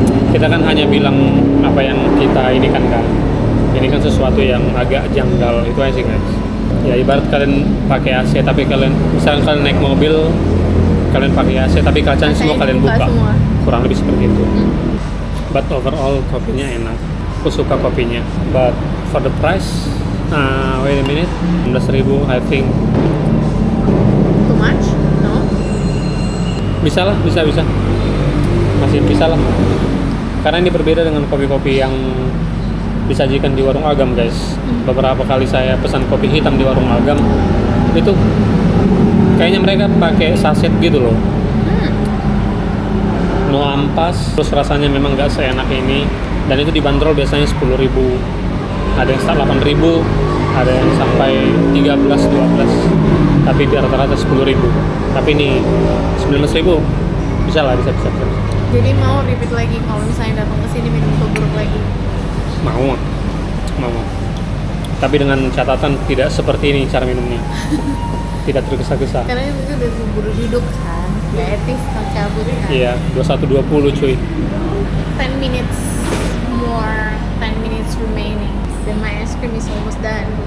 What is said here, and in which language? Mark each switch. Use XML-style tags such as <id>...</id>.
<id>Kita kan hanya bilang apa yang kita ini kan. Ini kan sesuatu yang agak janggal itu aja sih guys. Ya ibarat kalian pakai AC tapi misalnya kalian naik mobil, kalian pakai AC tapi kacanya semua kalian dibuka buka. semua. Kurang lebih seperti itu.</id> <en>But overall</en> <id>kopinya enak. Aku suka kopinya.</id> <en>But for the price, wait a minute, 16.000 I think. Too much? No?</en> <id>Bisa lah, bisa. Masih bisa lah. Karena ini berbeda dengan kopi-kopi yang disajikan di warung Agam guys. Beberapa kali saya pesan kopi hitam di warung Agam, itu kayaknya mereka pakai saset gitu loh. No ampas, terus rasanya memang nggak seenak ini. Dan itu dibanderol biasanya 10.000. Ada yang start 8.000, ada yang sampai 13, 12. Tapi di rata-rata 10.000. Tapi ini 19.000. Bisa lah, bisa. Jadi mau repeat lagi kalau misalnya datang ke sini minum tubruk lagi. Mau. Tapi dengan catatan tidak seperti ini cara minumnya. Tidak tergesa-gesa. Karena itu udah buru duduk kan, nggak etis kan cabut kan. Iya, 21.20 cuy.</id> <en>10 minutes more, 10 minutes remaining. Then my ice cream is almost done.</en>